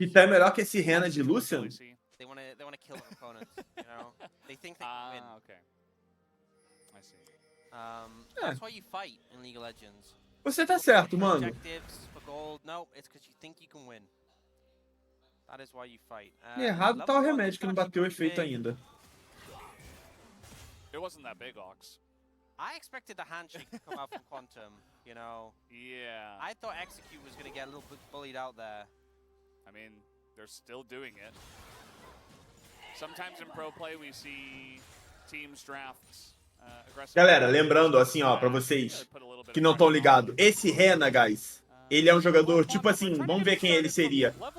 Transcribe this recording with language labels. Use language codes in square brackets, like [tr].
[pt] E tá melhor que esse Rena de Lucian? [en] They want to kill their opponents, you know? They think they can win. Okay. I see. That's why you fight in League of Legends. [pt] Você tá certo, mano. [en] Objectives for gold. No, it's because you think you can win. That is why you fight. [pt] E errado tá o remédio que não bateu o efeito ainda. [en] It wasn't that big, Ox. I expected the handshake to come out from Quantum, you know. Yeah. I thought Execute was going to get a little bit bullied out there. I mean, they're still doing it. Sometimes in pro play we see teams draft [pt] Galera, lembrando assim, ó, pra vocês que não estão ligados, esse Rena, guys, ele é um jogador, tipo assim, vamos ver quem ele seria.